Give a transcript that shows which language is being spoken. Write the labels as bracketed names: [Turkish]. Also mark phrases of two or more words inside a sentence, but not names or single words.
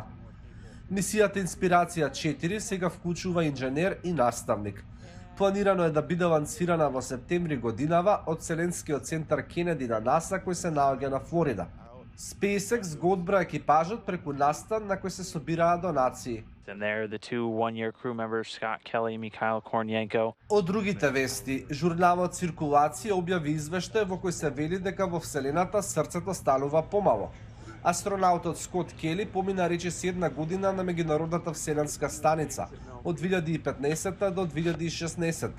[Macedonian] Мисијата Инспирација 4 сега вклучува инженер и наставник. Планирано е да биде лансирана во септември годинава од Вселенскиот центар Кенеди на НАСА кој се наоѓа на Флорида. SpaceX го одбра екипажот преку настан на кој се собираа донации. [English] And there the two one-year crew members Scott Kelly and Mikhail Kornienko. [Macedonian] Од другите вести, журналот Циркулација објави извештај во кој се вели дека во Вселената срцето станува помало. Астронаутот Скот Кели помина речиси 1 година на меѓународната вселенска станица од 2015 до 2016.